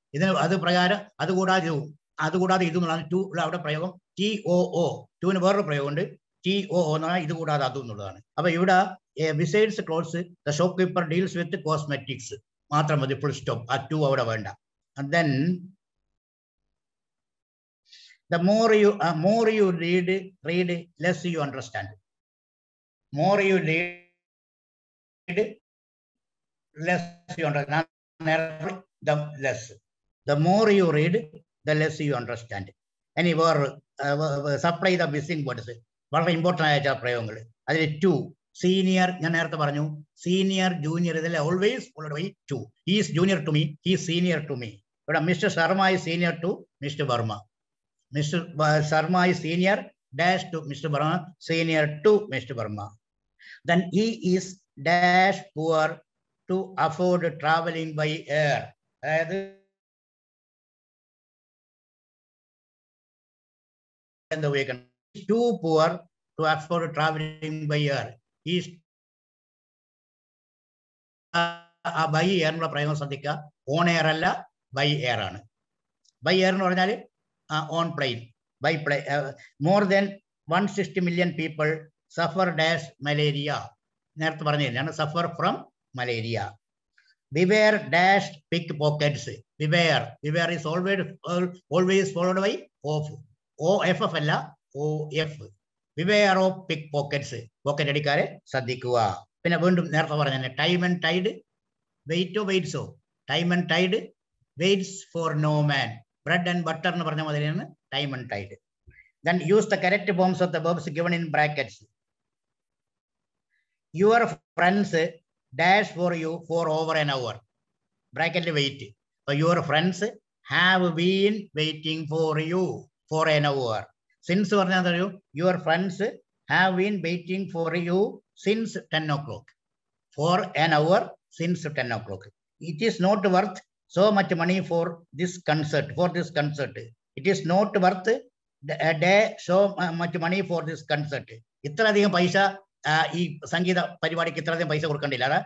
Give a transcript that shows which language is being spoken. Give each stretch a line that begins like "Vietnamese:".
Malayalam: ഇതിന് അത് പ്രകാരം അതുകൂടാതെ ഇത് എന്നുള്ളതാണ് ടു അവിടെ പ്രയോഗം. TOO. ടുവിന് വേറൊരു പ്രയോഗമുണ്ട്, TOO എന്ന് പറഞ്ഞാൽ ഇത് കൂടാതെ അതും എന്നുള്ളതാണ്. അപ്പൊ ഇവിടെ
English: besides clause the shopkeeper deals with cosmetics
Malayalam: മാത്രം മതി, ഫുൾ സ്റ്റോപ്പ്. ആ ടു അവിടെ വേണ്ട. Then
English: The more you read, less you understand. More you read, less you understand. The less. The more you read, the less you understand. Any word supply the missing words.
Malayalam: വളരെ important ആയ ചില പ്രയോഗങ്ങൾ. അതിൽ to senior, ഞാൻ നേരത്തെ പറഞ്ഞു senior junior ഇതിൽ
English: Always followed by to. He's junior to me, he's senior to me.
Malayalam: ഇവിടെ
English: Mister Sharma is senior to Mr. Verma. Mr. Sharma is senior dash to Mr. Verma, senior to Mr. Verma. Then he is dash poor to afford traveling by air.
Malayalam: അതായത് എന്താ ഉപയോഗിക്കണം?
English: Too poor to afford traveling by air. He is
Malayalam: by എയറിനുള്ള പ്രയോഗം ശ്രദ്ധിക്കുക.
English: on air
Malayalam: അല്ല,
English: by air
Malayalam: ആണ്. By air എന്ന് പറഞ്ഞാൽ
English: On plane, by plane. More than 160 million people suffer dash malaria.
Malayalam: നേരത്തെ പറഞ്ഞു തന്നെയാണ്,
English: Suffer from malaria. Beware dash pickpockets. Beware is always followed by of. OFF
Malayalam: അല്ല,
English: OF. Beware of pickpockets.
Malayalam: Pocket അടിക്കാരെ ശ്രദ്ധിക്കുക. പിന്നെ വീണ്ടും നേരത്തെ പറഞ്ഞ
English: time and tide,
Malayalam: വെയിറ്റോ വെയിറ്റ്സോ.
English: Time and tide, waits for no man. Bread and butter
Malayalam: എന്ന് പറഞ്ഞ മാതിരിയാണ്
English: Time and tide. Then use the correct forms of the verbs given in brackets. Your friends dash for you for over an hour. Bracket wait. So your friends have been waiting for you for an hour. Since your friends have been waiting for you since 10 o'clock. For an hour since 10 o'clock. It is not worth so much money for this concert. It is not worth a day so much money for this concert.
Malayalam: ഇത്രയധികം പൈസ ഈ സംഗീത പരിപാടിക്ക് ഇത്രയധികം പൈസ കൊടുക്കണ്ടില്ല.